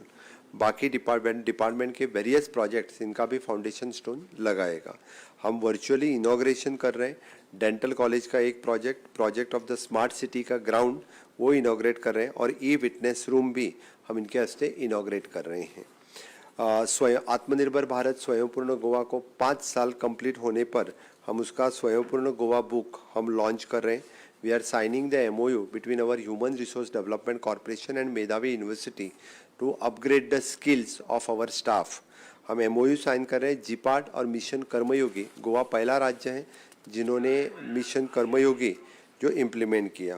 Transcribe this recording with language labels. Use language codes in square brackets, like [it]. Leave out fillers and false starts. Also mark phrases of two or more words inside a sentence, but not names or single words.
[hi] बाकी डिपार्टमेंट के [en] various projects [hi] इनका भी [en] foundation stone [hi] लगाएगा. हम वर्चुअली इनॉग्रेशन कर रहे हैं. डेंटल कॉलेज का एक [en] project of the smart city [hi] का ग्राउंड वो इनॉग्रेट कर रहे हैं और [en] e-witness room [hi] भी हम इनके हस्ते इनॉग्रेट कर रहे हैं. स्वयं आत्मनिर्भर भारत स्वयंपूर्ण गोवा को 5 साल कंप्लीट होने पर हम उसका स्वयंपूर्ण गोवा बुक हम लॉन्च कर रहे हैं. [en] we are signing the MOU between our Human Resource Development Corporation and Medhavi University to upgrade the skills of our staff. [hi] हम MOU साइन कर रहे हैं. जीपाट और मिशन कर्मयोगी, गोवा पहला राज्य है जिन्होंने मिशन कर्मयोगी जो इम्प्लीमेंट किया.